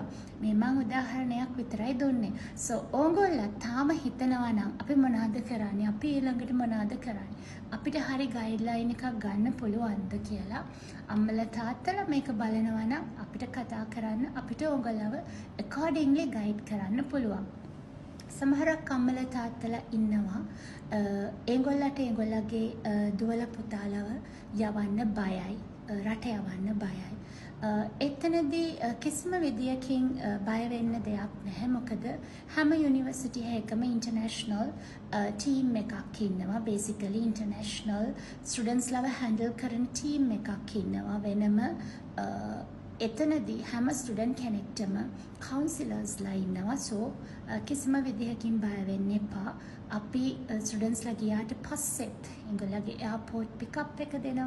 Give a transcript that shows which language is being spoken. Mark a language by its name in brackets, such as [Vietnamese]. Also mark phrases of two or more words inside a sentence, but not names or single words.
[Sinhala] මේ මම උදාහරණයක් විතරයි දුන්නේ. So ඔයගොල්ලෝ තාම හිතනවා නම් අපි මොනවද කරන්නේ? අපි ඊළඟට මොනවද කරන්නේ? අපිට හරි guideline එකක් ගන්න පුළුවන්ද කියලා අම්මලා තාත්තලා මේක බලනවා නම් අපිට කතා කරන්න අපිට ඔයගොල්ලව [English] accordingly guide [Sinhala] කරන්න පුළුවන්. සමහරක් අම්මලා තාත්තලා ඉන්නවා ඒගොල්ලන්ට ඒගොල්ලගේ දුවල පුතාලව යවන්න බයයි රට යවන්න බයයි. එතනදී කිසිම විදියකින් බය වෙන්න දෙයක් නැහැ. මොකද හැම යුනිවර්සිටි එකකම [English] international team [Sinhala] එකක් ඉන්නවා. [English] basically international students [Sinhala] ලව handle කරන ටීම් එකක් ඉන්නවා වෙනම. එතනදී හැම ස්ටුඩන්ට් කෙනෙක්ටම කවුන්සිලර්ස්ලා ඉන්නවා. So කිසිම විදිහකින් බය වෙන්න එපා. අපි ස්ටුඩන්ට්ස්ලා ගියාට පස්සෙත් ඒගොල්ලන්ගේ [English] airport pickup [Sinhala] එක දෙනවා.